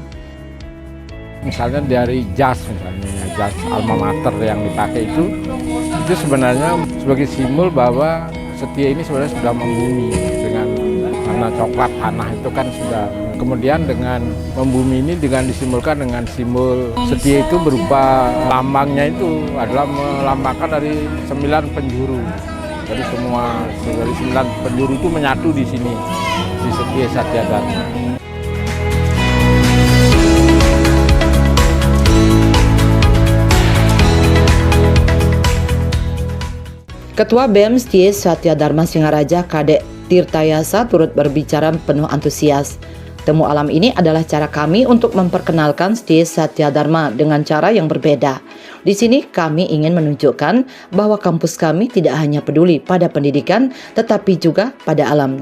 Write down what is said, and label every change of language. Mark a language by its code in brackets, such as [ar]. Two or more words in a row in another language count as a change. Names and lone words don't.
[id] Misalnya dari jas, jas [la] alma mater [id] yang dipakai itu sebenarnya sebagai simbol bahwa STIE ini sebenarnya sudah membumi dengan warna coklat tanah itu kan sudah. Kemudian dengan membumi ini dengan disimbolkan dengan simbol STIE itu berupa lambangnya itu adalah melambangkan dari 9 penjuru. Jadi semua dari 9 penjuru itu menyatu di sini di STIE Satya Dharma. Ketua BEM STIE Satya Dharma Singaraja Kadek Tirtayasa turut berbicara penuh antusias. Temu alam ini adalah cara kami untuk memperkenalkan STIE Satya Dharma dengan cara yang berbeda. Di sini kami ingin menunjukkan bahwa kampus kami tidak hanya peduli pada pendidikan, tetapi juga pada alam.